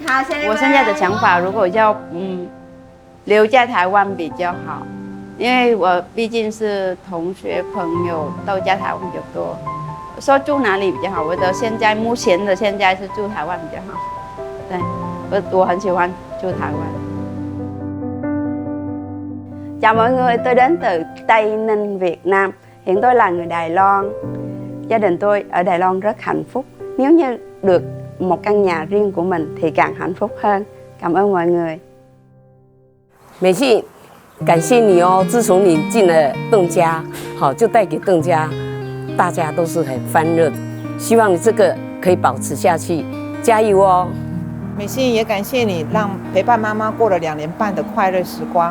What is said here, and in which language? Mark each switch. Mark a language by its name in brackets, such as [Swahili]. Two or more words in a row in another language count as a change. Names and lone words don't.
[Chinese] 我现在的想法，如果要留在台湾比较好，因为我毕竟是同学朋友都在台湾比较多。说住哪里比较好？我的目前的现在是住台湾比较好。对，我很喜欢住台湾。 [Vietnamese] Chào mọi người, tôi đến từ Tây Ninh, Việt Nam. Hiện tôi là người Đài Loan. Gia đình tôi ở Đài Loan rất hạnh phúc. Nếu như được một căn nhà riêng của mình thì càng hạnh phúc hơn. Cảm ơn mọi người. [Chinese] 美信，感谢你哦！自从你进了邓家，好就带给邓家，大家都是很欢乐的。希望你这个可以保持下去，加油哦！美信也感谢你，让陪伴妈妈过了2年半的快乐时光。